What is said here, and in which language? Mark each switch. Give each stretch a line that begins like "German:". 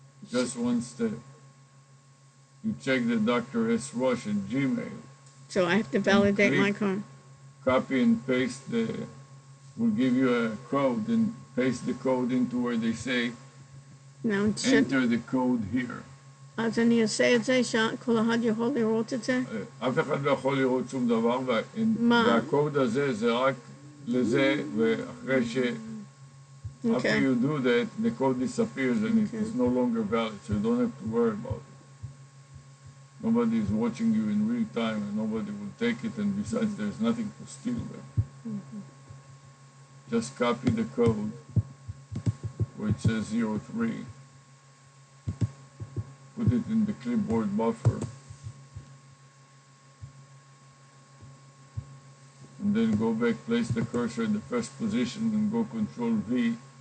English: Just one step. You check the Dr. S. Rush at Gmail. So I have to validate my card. Copy and paste will give you a code, and paste the code into where they say, now, enter the code here.
Hebrew: אז אני אעשה את זה, שכל אחד יכול לראות את זה? אף אחד לא יכול לראות שום דבר, והקוד הזה זה רק לזה, ואחרי ש...
English: After you do that, the code disappears and it is no longer valid, so you don't have to worry about it. Nobody is watching you in real time, and nobody will take it, and besides, there's nothing to steal there. Just copy the code where it says 03, put it in the clipboard buffer, and then go back, place the cursor in the first position, and go Control V.